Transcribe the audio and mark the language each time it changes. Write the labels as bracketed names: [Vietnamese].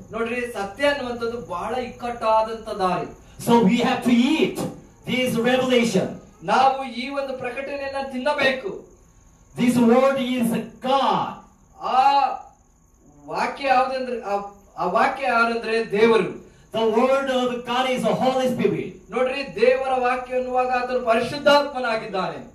[Kannada] ನೋಡ್ರಿ, ಸತ್ಯ ಅನ್ನುವಂಥದ್ದು ಬಹಳ ಇಕ್ಕಟ್ಟಾದಂತ ದಾರಿ. [English] So we have to eat this revelation. [Kannada] ನಾವು ಈ ಒಂದು ಪ್ರಕಟಣೆಯನ್ನ ತಿನ್ನಬೇಕು. [English] This word is God. [Kannada] ಆ ವಾಕ್ಯ ಯಾವುದಂದ್ರೆ ಆ ವಾಕ್ಯ ಯಾರಂದ್ರೆ ದೇವರು. [English] The word of God is the Holy Spirit. [Kannada] ನೋಡ್ರಿ, ದೇವರ ವಾಕ್ಯ ಅನ್ನುವಾಗ ಆತನು ಪರಿಶುದ್ಧಾತ್ಮನಾಗಿದ್ದಾನೆ.